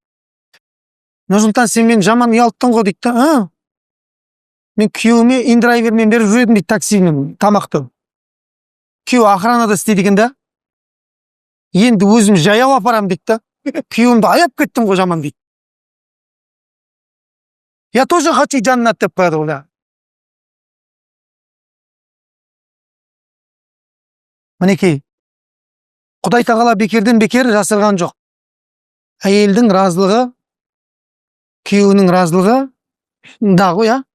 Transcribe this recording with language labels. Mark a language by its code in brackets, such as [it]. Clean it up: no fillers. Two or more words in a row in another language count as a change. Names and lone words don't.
[kk] Нұрсұлтан, сен мен жаман ұялттың ғой дейді. Мен күйеуіме индрайвермен беріп жүрдім дейді, таксимен тамақты. Күйеу охранада істейді екен да. Енді өзім жаяу апарам дейді. Күйеуімді аяп кеттім ғой жаман дейді. [ru] Я тоже хочу [kk] жаннат деп қояды ғой. Мінекей, Құдай тағала бекерден бекер жасырған жоқ. Әйелдің разылығы, күйеуінің разылығы да ғой, а?